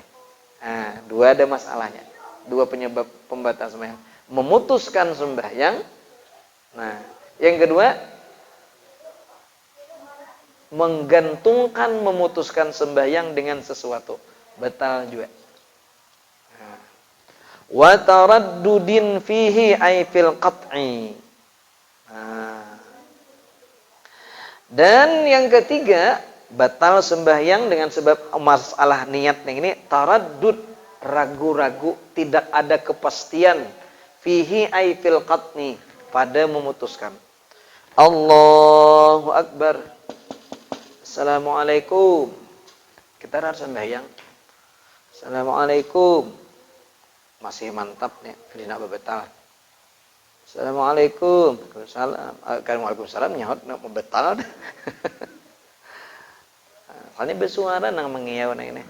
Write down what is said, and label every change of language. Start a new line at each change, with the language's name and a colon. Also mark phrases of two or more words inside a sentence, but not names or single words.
Banjar: Nah, dua ada masalahnya. Dua penyebab pembatal sembahyang. Memutuskan sembahyang. Nah, yang kedua, menggantungkan memutuskan sembahyang dengan sesuatu. Batal juga. Nah.
Arabic: Wa taraddudin fihi ay fil qat'i.
Banjar: Nah. Dan yang ketiga, batal sembahyang dengan sebab masalah niat yang ini taraddud, ragu-ragu, tidak ada kepastian
Arabic: fihi ay fil qatni,
Banjar: pada memutuskan.
Arabic: Allahu Akbar. Assalamualaikum.
Banjar: Kita harus sembahyang. Assalamualaikum. Masih mantap nih, dina bebetal.
Arabic: Assalamualaikum.
Banjar: Waalaikumsalam nyaut nak betal. Soalnya bersuara nang mengiau nang ini.